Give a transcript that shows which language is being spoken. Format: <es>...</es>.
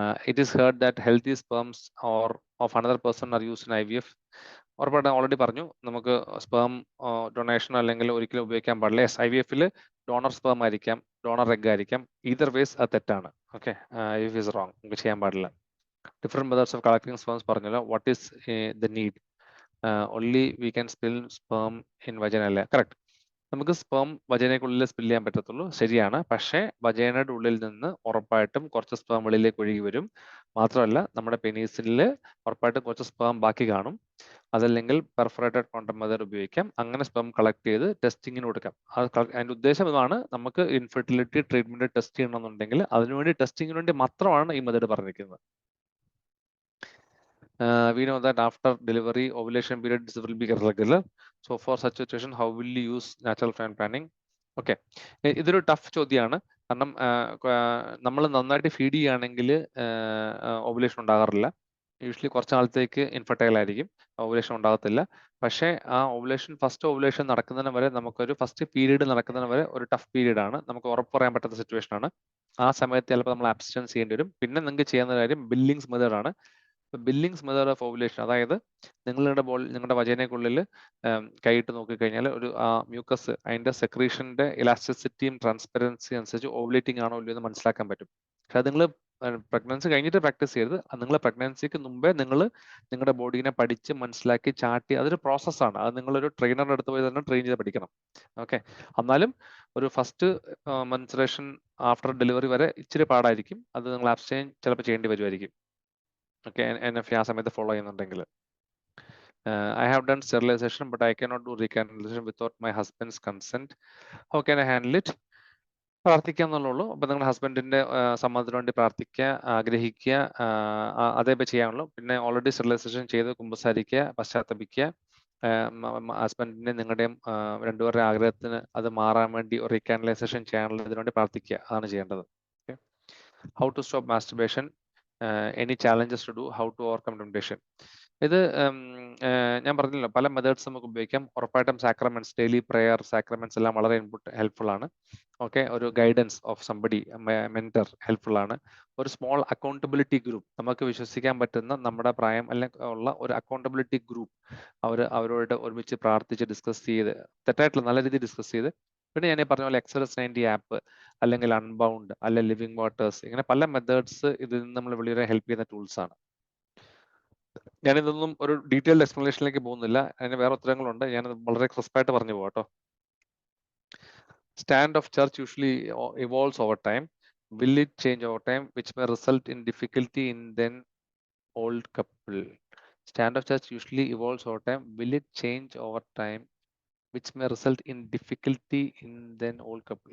<en>It is heard that healthy sperms or of another person are used in IVF.</en> <ml>ഉറപ്പായിട്ടും already പറഞ്ഞു, നമുക്ക് sperm donation അല്ലെങ്കിൽ ഒരിക്കലും ഉപയോഗിക്കാൻ പാടില്ല. IVF-ൽ ഡോണർ സ്പേം ആയിരിക്കാം, ഡോണർ എഗ് ആയിരിക്കാം. ഈതർ വേസ് അത് തെറ്റാണ്. ഓക്കെ,</ml> <en>IVF is wrong,</en> <ml>നമുക്ക് ചെയ്യാൻ പാടില്ല. Different methods of collecting sperms പറഞ്ഞല്ലോ. What is the need? Only we can spill sperm in vagina അല്ലേ? കറക്റ്റ്. നമുക്ക് സ്പേം വജൈനയ്ക്കുള്ളിൽ സ്പിൽ ചെയ്യാൻ പറ്റത്തുള്ളൂ, ശരിയാണ്. പക്ഷേ വജൈനയുടെ ഉള്ളിൽ നിന്ന് ഉറപ്പായിട്ടും കുറച്ച് സ്പേം വെളിയിലേക്ക് ഒഴുകി വരും. മാത്രമല്ല നമ്മുടെ പെനീസിൽ ഉറപ്പായിട്ടും കുറച്ച് സ്പേം ബാക്കി കാണും. അതല്ലെങ്കിൽ പെർഫറേറ്റഡ് കോണ്ടം മെത്തേഡ് ഉപയോഗിക്കാം. അങ്ങനെ സ്പേം കളക്ട് ചെയ്ത് ടെസ്റ്റിങ്ങിന് കൊടുക്കാം. അതിന്റെ ഉദ്ദേശം ഇതാണ്, നമുക്ക് ഇൻഫെർട്ടിലിറ്റി ട്രീറ്റ്മെന്റ് ടെസ്റ്റ് ചെയ്യണമെന്നുണ്ടെങ്കിൽ അതിനുവേണ്ടി ടെസ്റ്റിങ്ങിന് വേണ്ടി മാത്രമാണ് ഈ മെത്തേഡ് പറഞ്ഞിരിക്കുന്നത്.</ml> <en>We know that after delivery, ovulation periods will be irregular. So for such situation, how will you use natural family planning?</en> <ml>Okay, ഇതൊരു ടഫ് ചോദ്യമാണ്. കാരണം നമ്മൾ നന്നായിട്ട് ഫീഡ് ചെയ്യുകയാണെങ്കിൽ ഓവുലേഷൻ ഉണ്ടാകാറില്ല. യൂഷ്വലി കുറച്ച് നാളത്തേക്ക് ഇൻഫെർട്ടൈൽ ആയിരിക്കും, ഓവുലേഷൻ ഉണ്ടാകത്തില്ല. പക്ഷേ ആ ഫസ്റ്റ് ഓവുലേഷൻ നടക്കുന്നതിന് വരെ, നമുക്കൊരു ഫസ്റ്റ് പീരീഡ് നടക്കുന്നതിന് വരെ ഒരു ടഫ് പീരീഡ് ആണ്. നമുക്ക് ഉറപ്പ് പറയാൻ പറ്റാത്ത സിറ്റുവേഷൻ ആണ്. ആ സമയത്ത് ചിലപ്പോൾ നമ്മൾ അബ്സ്റ്റൻസ് ചെയ്യേണ്ടി വരും. പിന്നെ നിങ്ങൾക്ക് ചെയ്യുന്ന കാര്യം ബില്ലിങ്സ് മെത്തേഡ് ആണ്. ബില്ലിങ്സ് മെത്തേഡ് ഓഫ് ഓവുലേഷൻ, അതായത് നിങ്ങളുടെ വജൈനയ്ക്കുള്ളിൽ കൈയിട്ട് നോക്കിക്കഴിഞ്ഞാൽ ഒരു മ്യൂക്കസ്, അതിന്റെ സെക്രീഷന്റെ ഇലാസ്റ്റിസിറ്റിയും ട്രാൻസ്പെറൻസി അനുസരിച്ച് ഓവുലേറ്റിംഗ് ആണോ ഇല്ലയോ എന്ന് മനസ്സിലാക്കാൻ പറ്റും. പക്ഷെ അത് നിങ്ങൾ പ്രഗ്നൻസി കഴിഞ്ഞിട്ട് പ്രാക്ടീസ് ചെയ്യരുത്. നിങ്ങൾ പ്രഗ്നൻസിക്ക് മുമ്പേ നിങ്ങൾ നിങ്ങളുടെ ബോഡീനെ പഠിച്ച് മനസ്സിലാക്കി ചാട്ടി, അതൊരു പ്രോസസ്സാണ്. അത് നിങ്ങളൊരു ട്രെയിനറുടെ അടുത്ത് പോയി തന്നെ ട്രെയിൻ ചെയ്ത് പഠിക്കണം. ഓക്കെ, എന്നാലും ഒരു ഫസ്റ്റ് മെൻസ്ട്രേഷൻ ആഫ്റ്റർ ഡെലിവറി വരെ ഇച്ചിരി പാടായിരിക്കും. അത് നിങ്ങൾ അബ്സ്റ്റൈൻ ചിലപ്പോൾ ചെയ്യേണ്ടി വരുമായിരിക്കും. ഓക്കെ, NF ആ സമയത്ത് ഫോളോ ചെയ്യുന്നുണ്ടെങ്കിൽ.</ml> <en>I have done sterilization, but I cannot do recanalization without my husband's consent. How can I handle it?</en> <ml>പ്രാർത്ഥിക്കുക എന്നുള്ളൂ. അപ്പൊ നിങ്ങളുടെ ഹസ്ബൻഡിന്റെ സമ്മതത്തിന് വേണ്ടി പ്രാർത്ഥിക്കുക, ആഗ്രഹിക്കുക, അതേ ചെയ്യാനുള്ളൂ. പിന്നെ ഓൾറെഡി സ്റ്റെറിലൈസേഷൻ ചെയ്ത് കുമ്പസാരിക്കുക, പശ്ചാത്തപിക്കുക. ഹസ്ബൻഡിന്റെ നിങ്ങളുടെയും രണ്ടുപേരുടെ ആഗ്രഹത്തിന് അത് മാറാൻ വേണ്ടി റീകാനലൈസേഷൻ ചെയ്യാനുള്ള ഇതിനു വേണ്ടി പ്രാർത്ഥിക്കുക. അതാണ് ചെയ്യേണ്ടത്. How to stop മാസ്റ്റുർബേഷൻ?</ml> <en>Any challenges to do? How to overcome temptation?</en> <ml>ഇത് ഞാൻ പറഞ്ഞല്ലോ, പല മെത്തേഡ്സ് നമുക്ക് ഉപയോഗിക്കാം. ഉറപ്പായിട്ടും സാക്രമെന്റ്സ്, ഡെയിലി പ്രെയർ, സാക്രമെന്റ്സ് എല്ലാം വളരെ ഹെൽപ്ഫുൾ ആണ്. ഓക്കെ, ഒരു guidance of somebody, mentor helpful ആണ്. ഒരു സ്മോൾ അക്കൗണ്ടബിലിറ്റി ഗ്രൂപ്പ്, നമുക്ക് വിശ്വസിക്കാൻ പറ്റുന്ന നമ്മുടെ പ്രായം അല്ലെങ്കിൽ ഉള്ള ഒരു അക്കൗണ്ടബിലിറ്റി ഗ്രൂപ്പ്, അവരോട് ഒരുമിച്ച് പ്രാർത്ഥിച്ച് ഡിസ്കസ് ചെയ്ത്, തെറ്റായിട്ടുള്ള നല്ല രീതിയിൽ ഡിസ്കസ് ചെയ്ത്. പിന്നെ ഞാൻ പറഞ്ഞ പോലെ എക്സറസ് 90 ആപ്പ്, അല്ലെങ്കിൽ അൺബൗണ്ട്, അല്ലെ ലിവിങ് വാട്ടേഴ്സ്, ഇങ്ങനെ പല മെത്തേഡ്സ് ഇതിൽ നിന്ന് നമ്മൾ വളരെ ഹെൽപ്പ് ചെയ്യുന്ന ടൂൾസ് ആണ്. ഞാനിതൊന്നും ഒരു ഡീറ്റെയിൽഡ് എക്സ്പ്ലനേഷനിലേക്ക് പോകുന്നില്ല, അതിന് വേറെ ഉത്തരങ്ങളുണ്ട്. ഞാൻ വളരെ ക്രിസ്പായിട്ട് പറഞ്ഞു പോകാട്ടോ.</ml> <en>Stand of church usually evolves over time. Will it change over time, which may result in difficulty in then old couple? Stand of church usually evolves over time. Will it change over time, which may result in difficulty in then old couple?</en>